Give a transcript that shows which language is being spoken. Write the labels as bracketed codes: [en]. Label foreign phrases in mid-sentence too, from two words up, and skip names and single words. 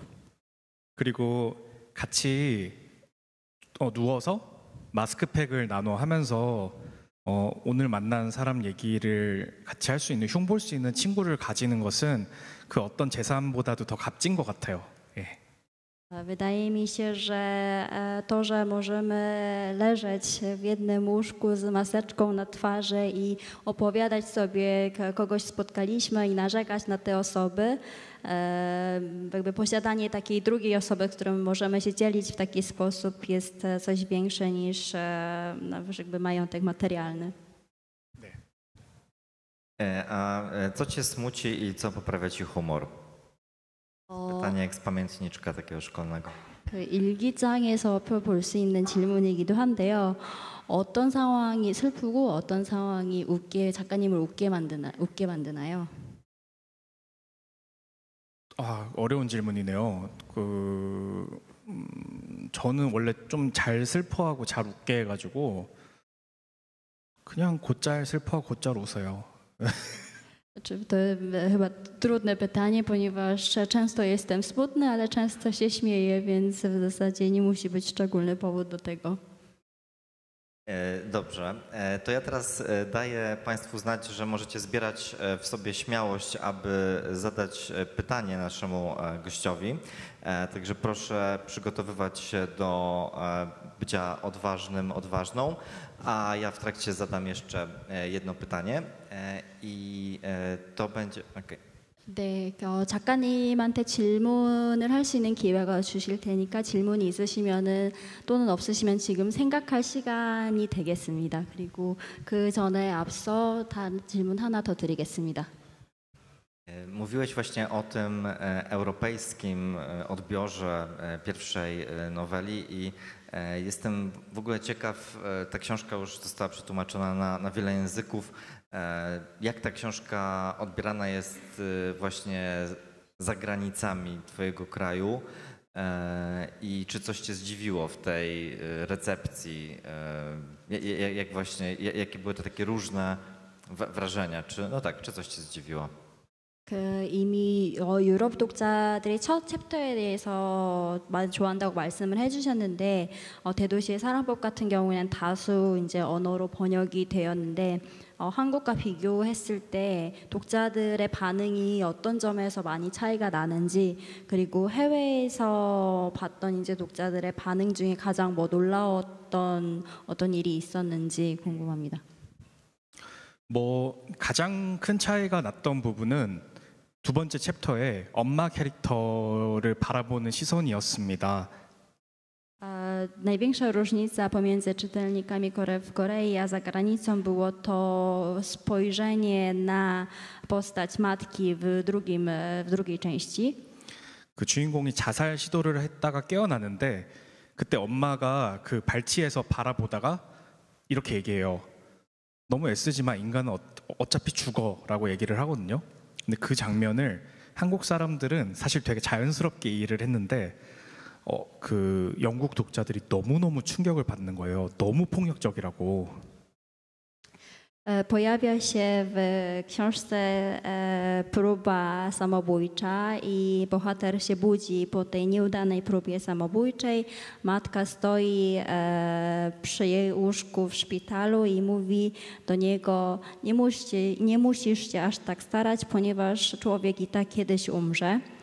[ko] 그리고 같이 누워서 마스크팩을 나눠 하면서 오늘 만난 사람 얘기를 같이 할 수 있는 흉볼 수 있는 친구를 가지는 것은 그 어떤 재산보다도 더 값진 것 같아요. 예. [pl] Wydaje mi się, że to, że możemy leżeć w jednym łóżku z maseczką na twarzy i opowiadać sobie, kogoś spotkaliśmy i narzekać na te osoby, jakby posiadanie takiej drugiej osoby, z którą możemy się dzielić w taki sposób jest coś większe niż jakby majątek materialny. A co cię smuci i co poprawia ci humor? Pytanie jak z pamiętniczka takiego szkolnego. [ko] 그 일기장에서 볼 수 있는 질문이기도 한데요. 어떤 상황이 슬프고 어떤 상황이 작가님을 웃게 만드나요? 어려운 질문이네요. 저는 원래 좀 잘 슬퍼하고 잘 웃게 해가지고 그냥 곧잘 슬퍼하고 곧잘 웃어요. [pl] To chyba trudne pytanie, ponieważ często jestem smutny, ale często się śmieję, więc w zasadzie nie musi być szczególny powód do tego. Dobrze, to ja teraz daję Państwu znać, że możecie zbierać w sobie śmiałość, aby zadać pytanie naszemu gościowi. Także proszę przygotowywać się do bycia odważnym, odważną, a ja w trakcie zadam jeszcze jedno pytanie i to będzie... [en] Okay. [ko] 네, 작가님한테 질문을 할 수 있는 기회가 주실 테니까 질문이 있으시면은 또는 없으시면 지금 생각할 시간이 되겠습니다. 그리고 그 전에 앞서 다른 질문 하나 더 드리겠습니다. [pl] Mówiłeś właśnie o tym europejskim odbiorze pierwszej noweli i jestem w ogóle ciekaw, ta książka już została przetłumaczona na wiele języków. Jak ta książka odbierana jest właśnie za granicami twojego kraju i czy coś cię zdziwiło w tej recepcji? Jak właśnie, jakie były to takie różne wrażenia? Czy coś cię zdziwiło? [ko] 이미 유럽 독자들이 첫 챕터에 대해서 좋아한다고 말씀을 해주셨는데 대도시의 사랑법 같은 경우에는 다수 이제 언어로 번역이 되었는데 한국과 비교했을 때 독자들의 반응이 어떤 점에서 많이 차이가 나는지 그리고 해외에서 봤던 이제 독자들의 반응 중에 가장 놀라웠던 어떤 일이 있었는지 궁금합니다. 가장 큰 차이가 났던 부분은 두 번째 챕터에 엄마 캐릭터를 바라보는 시선이었습니다. [pl] Największa różnica pomiędzy czytelnikami w Korei a za granicą było to spojrzenie na postać matki w drugiej części. [ko] 그 주인공이 자살 시도를 했다가 깨어나는데 그때 엄마가 그 발치에서 바라보다가 이렇게 얘기해요. 너무 애쓰지만 인간은 어차피 죽어라고 얘기를 하거든요. 근데 그 장면을 한국 사람들은 사실 되게 자연스럽게 이해를 했는데 그 영국 독자들이 너무너무 충격을 받는 거예요. 너무 폭력적이라고. [pl] Pojawia się w książce próba samobójcza i bohater się budzi po tej nieudanej próbie samobójczej. Matka stoi przy jej łóżku w szpitalu i mówi do niego: nie musisz się aż tak starać, ponieważ człowiek i tak kiedyś umrze.